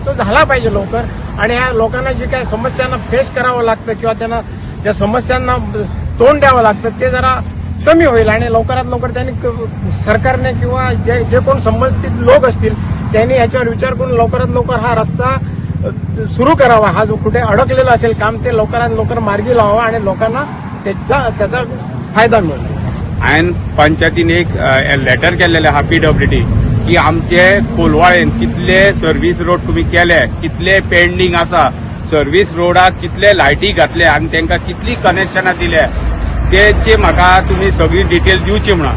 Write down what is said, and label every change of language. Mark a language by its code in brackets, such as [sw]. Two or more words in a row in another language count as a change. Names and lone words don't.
[mr] तो झाला पाहिजे लवकर आणि ह्या लोकांना जे काही समस्यांना फेस करावं लागतं किंवा त्यांना ज्या समस्यांना तोंड द्यावं लागतं ते जरा कमी होईल आणि लवकरात लवकर त्यांनी सरकारने किंवा जे कोण संबंधित लोक असतील त्यांनी याच्यावर विचार करून लवकरात लवकर हा रस्ता सुरू करावा। हा जो कुठे अडकलेला असेल काम ते लवकरात लवकर मार्गी लावावा आणि लोकांना त्याचा फायदा मिळेल। [kok] हांवें पंचायतीन एक लेटर केल्लेलें आहा PWD की आमचे कोलवाळेन कितले [en] service road [kok] तुम्ही केले, कितले पेंडिंग आसा, सर्व्हिस रोडाक कितले लायटी घातले आनी तांकां कितली कनेक्शनां दिल्या तेचे म्हाका तुम्ही सगळी डिटेल दिवची म्हणून।